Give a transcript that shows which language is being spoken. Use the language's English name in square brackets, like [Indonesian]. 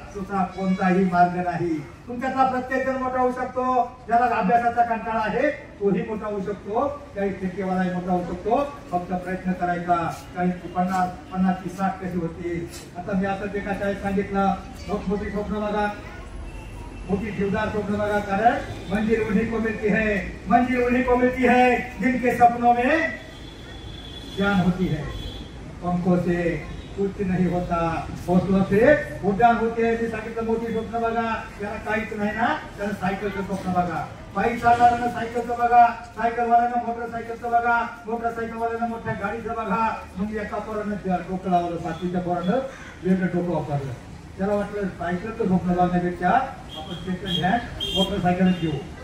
[Marathi] दुसरा कोणताही मार्ग नाही. तुमच्यातला प्रत्येक जण मोठा होऊ शकतो. ज्याला अभ्यासाचा कंटाळा आहे तोही मोठा होऊ शकतो. 40% वालाही मोठा होऊ शकतो. फक्त प्रयत्न करायचा. 40 ते 50, 50 ते 60 कशी होती? आता मी असं एका शाळेत सांगितलं मोठी स्वप्न बघा, मोठी जीवदार स्वप्न बघा. [Hindi] कारण मंजिल उन्हीं को मिलती है, मंजिल उन्हीं को मिलती है जिनके सपनों में जान होती है. पंखों से कुछ नहीं होता, हौसलों से उड्डाण होते हैं. [Marathi] मी सांगितलं मोठी स्वप्न बघा. त्याला काहीच नाही ना, त्याला सायकलचं स्वप्न बघा. बाईक चालणाऱ्यांना सायकलचं बघा, सायकलवाल्यांना मोटरसायकलचं बघा, मोटरसायकलवाल्यांना मोठ्या गाडीचं बघा. मग एका पोरानं डोकं लावलं, 5वीच्या पोरानं वेगळं डोकं वापरलं. त्याला वाटलं सायकलचं स्वप्न बघण्यापेक्षा आपण सेकंड हँड मोटरसायकलच घेऊ.